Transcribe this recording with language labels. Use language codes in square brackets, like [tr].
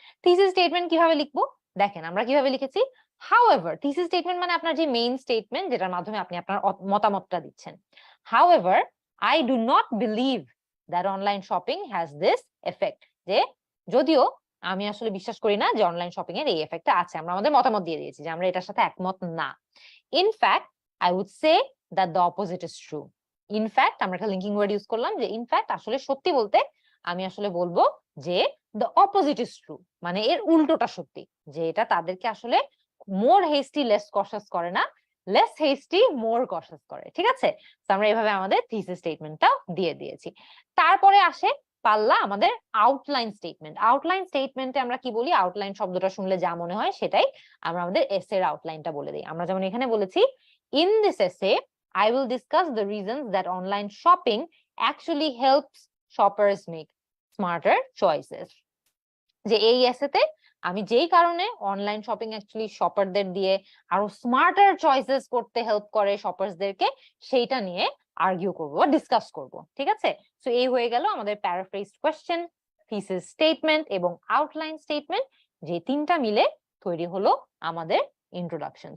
[bn] Thesis statement কিভাবে লিখবো, দেখেন আমরা কিভাবে লিখেছি, হাউএভার, থিসিস স্টেটমেন্ট মানে আপনার যে মেইন স্টেটমেন্ট যেটার মাধ্যমে আপনি আপনার মতামতটা দিচ্ছেন। [en] however I do not believe that online shopping has this effect, [bn] যে যদিও আমি আসলে বিশ্বাস করি না যে অনলাইন শপিং এর এই এফেক্টটা আছে, আমরা আমাদের মতামত দিয়ে দিয়েছি যে আমরা এটার সাথে একমত না। [en] In fact, I would say that the opposite is true. [bn] In fact, আমরা একটা লিঙ্কিং ওয়ার্ড ইউজ করলাম যে in fact, আসলে সত্যি বলতে আমি আসলে বলবো যে [en] the opposite is true, [bn] মানে এর উল্টোটা সত্যি, যে এটা তাদেরকে আসলে [en] more hasty less cautious [bn] করে না, [en] less hasty more cautious [bn] করে। ঠিক আছে, তো আমরা এইভাবে আমাদের থিসিস স্টেটমেন্টটা দিয়ে দিয়েছি। তারপরে আসে পাল্লা আমাদের আউটলাইন স্টেটমেন্ট। আউটলাইন স্টেটমেন্টে আমরা কি বলি? আউটলাইন শব্দটা শুনলে যা মনে হয় সেটাই আমরা আমাদের এসের আউটলাইনটা বলে দিই। আমরা যেমন এখানে বলেছি, [en] In this essay I will discuss the reasons that online shopping actually helps shoppers make smarter choices. [bn] যে এই এসেতে আমি যেই কারণে অনলাইন শপিং অ্যাকচুয়ালি শপারদের দিয়ে আরো স্মার্টার চয়েসেস করতে হেল্প করে শপার্সদেরকে, সেইটা নিয়ে আর্গিউ করব বা ডিসকাস করব। ঠিক আছে? সো এই হয়ে গেল আমাদের প্যারাফ্রেজড কোশ্চেন, থিসিস স্টেটমেন্ট এবং আউটলাইন স্টেটমেন্ট, যে তিনটা মিলে তৈরি হলো আমাদের ইন্ট্রোডাকশন।